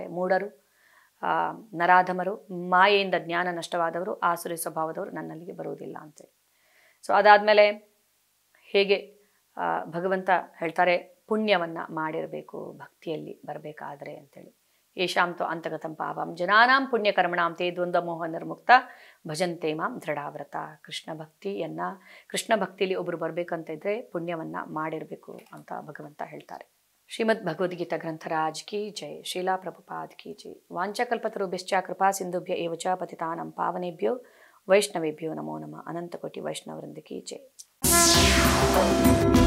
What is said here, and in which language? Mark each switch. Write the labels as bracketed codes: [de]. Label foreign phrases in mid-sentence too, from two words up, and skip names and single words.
[kn] ಮೂಢರು, ನರಾಧಮರು, ಮಾಯೆಯಿಂದ ಜ್ಞಾನ ನಷ್ಟವಾದವರು, ಆಸುರಿ ಸ್ವಭಾವದವರು ನನ್ನಲ್ಲಿಗೆ ಬರುವುದಿಲ್ಲ ಅಂತೇಳಿ. ಸೊ ಅದಾದಮೇಲೆ ಹೇಗೆ ಭಗವಂತ ಹೇಳ್ತಾರೆ ಪುಣ್ಯವನ್ನು ಮಾಡಿರಬೇಕು ಭಕ್ತಿಯಲ್ಲಿ ಬರಬೇಕಾದ್ರೆ ಅಂತೇಳಿ. [sa] ಯೇಷಾಂತೋ ಅಂತಗತಂ ಪಾಪಂ ಜನಾನಾಂ ಪುಣ್ಯಕರ್ಮಣಾಂ ತೇ ದ್ವಂದ್ವ ಮೋಹ ನಿರ್ಮುಕ್ತ ಭಜಂತೆ ಮಾಂ ದೃಢಾವ್ರತ. [kn] ಕೃಷ್ಣ ಭಕ್ತಿಯಲ್ಲಿ ಒಬ್ಬರು ಬರಬೇಕಂತ ಇದ್ದರೆ ಪುಣ್ಯವನ್ನು ಮಾಡಿರಬೇಕು ಅಂತ ಭಗವಂತ ಹೇಳ್ತಾರೆ. [hi] श्रीमद् भगवद्गीता ग्रंथराज की जय. श्रील प्रभुपाद की जय. [sa] ವಾಂಛಕಲ್ಪತರುಭ್ಯಶ್ಚ ಕೃಪಾ ಸಿಂಧುಭ್ಯ ಏವ ಚ ಪತಿತಾನಾಂ ಪಾವನೇಭ್ಯೋ ವೈಷ್ಣವೇಭ್ಯೋ ನಮೋ ನಮಃ. [hi] अनंतकोटि वैष्णववृंद की जय.